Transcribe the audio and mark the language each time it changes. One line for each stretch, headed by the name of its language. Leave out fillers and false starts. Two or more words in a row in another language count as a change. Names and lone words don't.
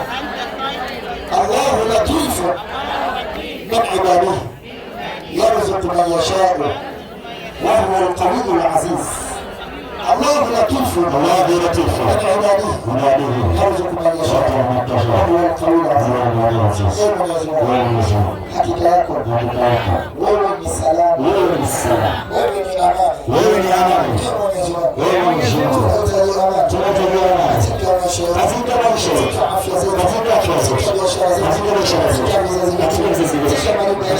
Arabic: الله لطيف من عباده يرزق من يشاء وهو القوي العزيز. الله لطيف من عباده يرزق من يشاء وهو القوي العزيز.
Swahili: Hakika yako wewe ni salama, wewe ni amani, wewe ni tunatakia katika maisha yetu, katika afya zetu, katika biashara zetu, katika vizazi vyetu, katika malengo yetu.